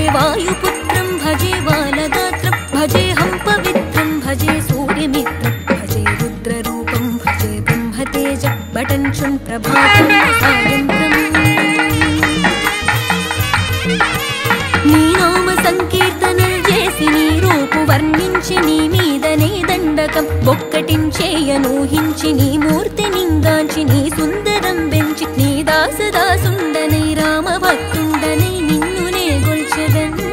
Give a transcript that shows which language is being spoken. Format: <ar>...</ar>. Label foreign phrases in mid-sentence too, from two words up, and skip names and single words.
<sa>वायुपुत्रं भजे बालगात्रं भजेऽहं पवित्रं भजे सूर्यमित्रं भजे रुद्ररूपं भजे ब्रह्मतेज बटञ्चं प्रभातं सायन्त्रम्</sa> <te>నీ నామ సంకీర్తనలు చేసి నీ రూపు వర్ణించి నీ మీదనే దండకం ఒక్కటించేయనూహించి నీ మూర్తి నింగాంచి నీ సుందరం పెంచి నీ దాసదాసుండనై రామ భక్తుండనై నిన్నునే గొల్చెదన్</te>